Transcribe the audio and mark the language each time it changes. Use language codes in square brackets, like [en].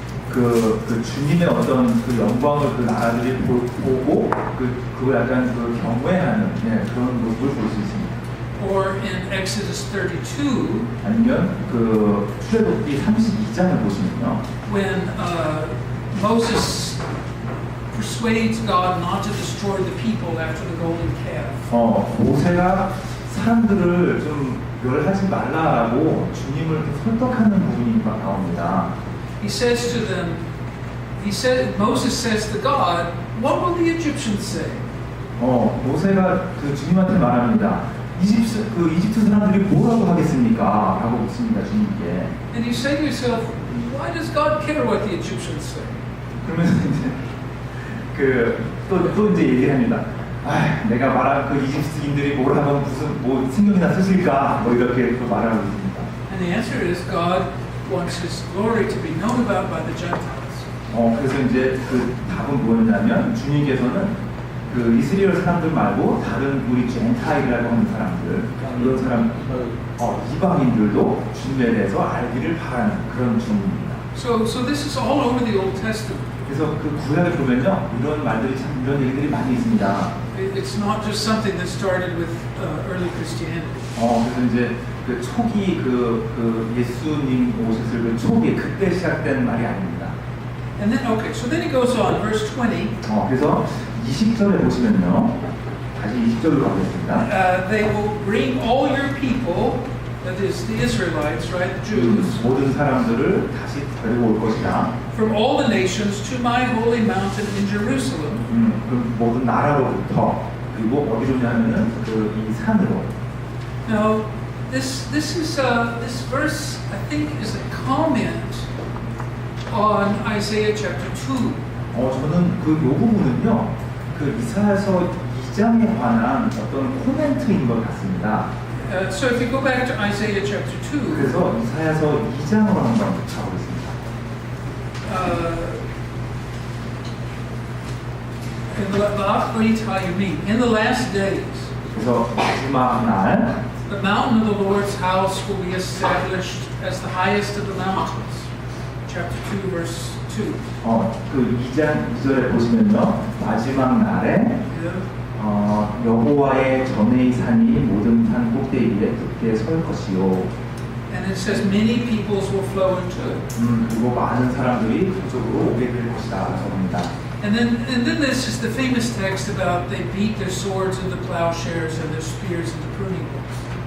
[ko] 그 주님의 어떤 그 영광을 그 나라들이 보고 그걸 약간 그 경외하는 그런 모습을 볼 수 있습니다. [en] Or in Exodus 32, [ko] 아니면 그 출애굽기 32장을 보시면요. [en] When Moses persuades God not to destroy the people after the golden calf. [ko] 모세가 사람들을 좀 멸하지 말라라고 주님을 설득하는 부분이 나옵니다. [en] He says to them, Moses says to God, what will the Egyptians say? [ko] 모세가 그 주님한테 말합니다. 이집트 사람들이 뭐라고 하겠습니까? 라고 묻습니다, 주님께. [en] And you say to yourself, why does God care what the Egyptians say? [ko] 그러면서 이제 또 이제 얘기합니다. 내가 말한 그 이집트인들이 뭘 하면 무슨 신경이나 쓰실까? 이렇게 또 말하고 있습니다. [en] And the answer is God wants His glory to be known about by the Gentiles. [ko] 그래서 이제 그 답은 뭐였냐면 주님께서는 그 이스라엘 사람들 말고 다른 우리 젠타일이라고 하는 사람들, 이런 사람 이방인들도 주님에 대해서 알기를 바라는 그런 주님입니다. [en] So this is all over the Old Testament. [ko] 그래서 그 구약을 보면요, 이런 말들이 참 이런 얘기들이 많이 있습니다. [en] It's not just something that started with early Christianity. [ko] 그래서 이제 그 초기 그 예수님 오셨을 그 초기 그때 시작된 말이 아닙니다. [en] And then so then he goes on, verse 20. [ko] 그래서 20절에 보시면요, 다시 20절로 가겠습니다. [en] They will bring all your people, that is the Israelites, right, the Jews, [ko] 모든 사람들을 다시 데리고 올 것이다. [en] from all the nations to my holy mountain in Jerusalem. [ko] 그 모든 나라로부터 그리고 어디로냐면은 이 산으로. [en] Now, this verse I think is a comment on Isaiah chapter 2. [ko] 저는 그 요 부분은요, 그 이사야서 2장에 관한 어떤 코멘트인 것 같습니다. [en] So if you go back to Isaiah chapter 2, [ko] 그래서 이사야서 2장으로 한번 가보겠습니다. [en] let me tell you me. In the last days, [ko] 그래서 마지막 날 [en] the mountain of the Lord's house will be established as the highest of the mountains. Chapter 2, verse 2. [ko] 그 2장 2절에 보시면요, 마지막 날에 여호와의 전의 산이 모든 산 꼭대기에 굳게 설 것이요. [en] And it says many peoples will flow into it. [ko] 그리고 많은 사람들이 그쪽으로 오게 될 것이다. 적습니다. [en] And then this is the famous text about they beat their swords into plowshares and their spears into pruning hooks.